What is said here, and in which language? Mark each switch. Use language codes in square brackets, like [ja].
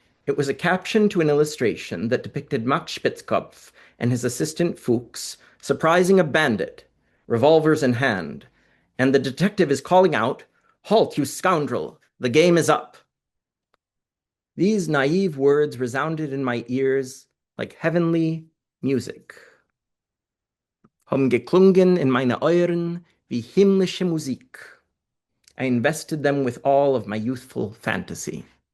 [en] It was a caption to an illustration that depicted Max Spitzkopf and his assistant Fuchs surprising a bandit, revolvers in hand, and the detective is calling out, "Halt, you scoundrel! The game is up!" These naive words resounded in my ears like heavenly music. [de] Haben geklungen in meine Ohren wie himmlische Musik. [en] I invested them with all of my youthful fantasy.